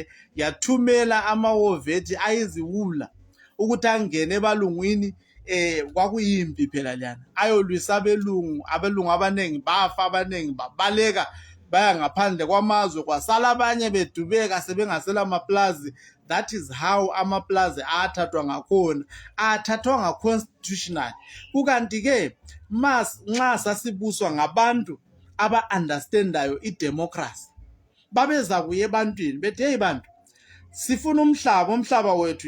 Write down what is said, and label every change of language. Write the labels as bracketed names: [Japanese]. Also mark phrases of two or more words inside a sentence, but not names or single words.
[North Ndebele] Yathumela amawovethi ayiziwula ukuthi angene ebalungwini. Kwakuyimpi phela lana, ayolwisa abelungu abaningi bafa, abaningi babaleka baya ngaphandle kwamazwe, kwasala abanye bedubeka sebengasela amaplazi. [English] That is how [North Ndebele] amaplazi athathwa ngakhona, athathwa constitutional. Kukanti-ke nxa sasibuswa ngabantu aba-understandayo idemocracy, babeza kuye ebantwini bethi hey bantu, sifuna umhlaba wethu.